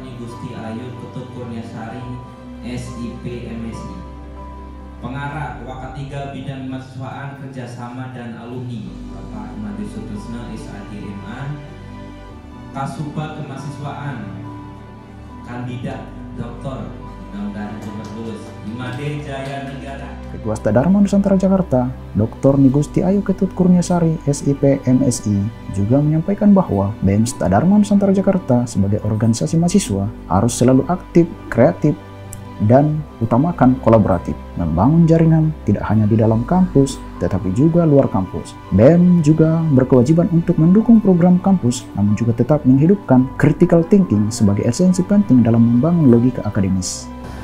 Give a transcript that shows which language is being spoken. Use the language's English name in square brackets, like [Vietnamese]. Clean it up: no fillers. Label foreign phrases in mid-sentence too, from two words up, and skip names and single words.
[Indonesian] Igusti Ayu Ketut Kurniasari SIP MSI. Pengarah Wakatiga Bidang Mahasiswaan Kerjasama dan Alumni Bapak Imadi Sutrisno SAD MA. Kasuba Kemahasiswaan Kandidat Dr. Mudah-mudahan cepat lulus Imade Jaya Negara. Ketua Dharma Nusantara Jakarta, Dr. Igusti Ayu Ketut Kurniasari SIP MSI juga menyampaikan bahwa BEM Dharma Nusantara Jakarta sebagai organisasi mahasiswa harus selalu aktif, kreatif, dan utamakan kolaboratif, membangun jaringan tidak hanya di dalam kampus, tetapi juga luar kampus. BEM juga berkewajiban untuk mendukung program kampus, namun juga tetap menghidupkan [English] critical thinking [Indonesian] sebagai esensi penting dalam membangun logika akademis.